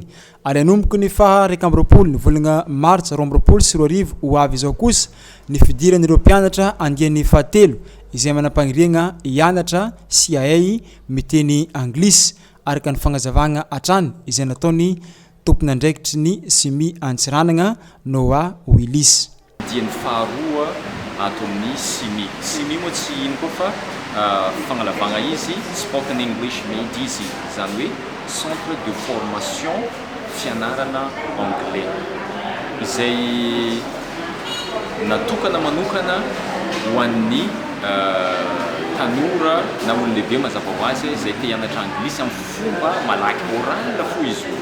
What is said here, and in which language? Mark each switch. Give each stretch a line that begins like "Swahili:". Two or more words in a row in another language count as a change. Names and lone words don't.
Malagasy: Ary anomboky ny faha 20 ny volana martsa 2024 ho avy izao kosa ny fidiran'ireo mpianatra andiany fahatelo izay manampagniriagna hianatra sy hahay miteny anglisy araka ny fagnazavagna hatrany izay nataony tompon'andraikitry ny simi Antsiranana Noa Willis. Diany faharoa ato amin'ny simi moa tsy ino koa fa fagnalavagna izy
English: spoken English made easy,
Malagasy: zany hoe
French: centre de formation
Malagasy: fianarana anglais izay natokana manokana ho an'ny tanora na olona lehibe mazava ho azy izay te hianatra anglisy amin'ny fomba malaky oral fo izy io.